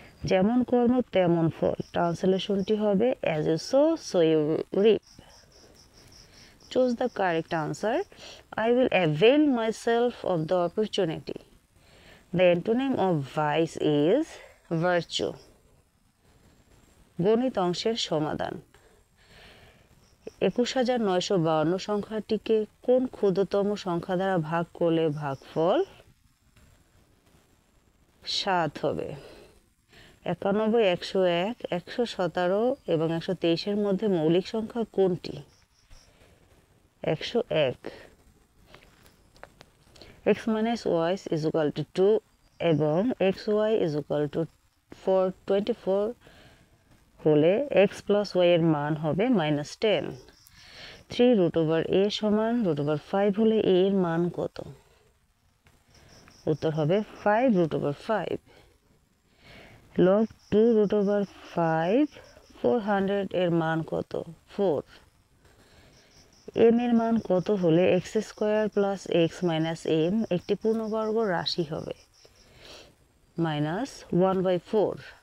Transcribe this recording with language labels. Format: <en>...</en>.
<bn>যেমন কর্ম তেমন ফল। ট্রান্সলেশনটি হবে</bn> <en>as you sow, so you reap. Choose the correct answer. I will avail myself of the opportunity. The antonym of vice is virtue.</en> <bn>গণিত অংশের সমাধান। 21,952 সংখ্যাটিকে কোন ক্ষুদ্রতম সংখ্যা দ্বারা ভাগ করলে ভাগফল 7 হবে? 91, 101, 117 এবং 123 এর মধ্যে মৌলিক সংখ্যা কোনটি? 101।</bn> <en>x minus y is equal to 2</en> <bn>এবং</bn> <en>xy is equal to 24</en> <bn>হলে</bn> <en>x plus y</en> <bn>এর মান হবে</bn> <en>-10। 3 root over a</en> <bn>সমান</bn> <en>root over 5</en> <bn>হলে a এর মান কত? উত্তর হবে 5 root over 5। log 2 root over 5 400 এর মান কত? 4। m এর মান কত হলে x square plus x minus m একটি পূর্ণবর্গ রাশি হবে? -1/4।</bn>